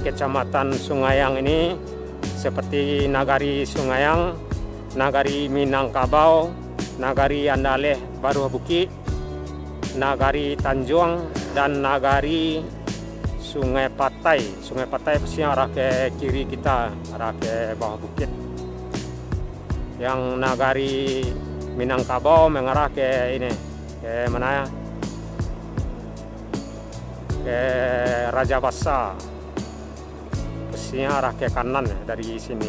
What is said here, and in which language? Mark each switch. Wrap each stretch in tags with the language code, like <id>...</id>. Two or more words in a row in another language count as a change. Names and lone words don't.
<id>Kecamatan Sungayang ini seperti Nagari Sungayang, Nagari Minangkabau, Nagari Andaleh Baru Bukit, Nagari Tanjung, dan Nagari Sungai Patai. Sungai Patai pasti arah ke kiri kita, arah ke bawah bukit. Yang Nagari Minangkabau mengarah ke ini, ke mana ya? Ke Raja Basa. Arah ke kanan dari sini.</id>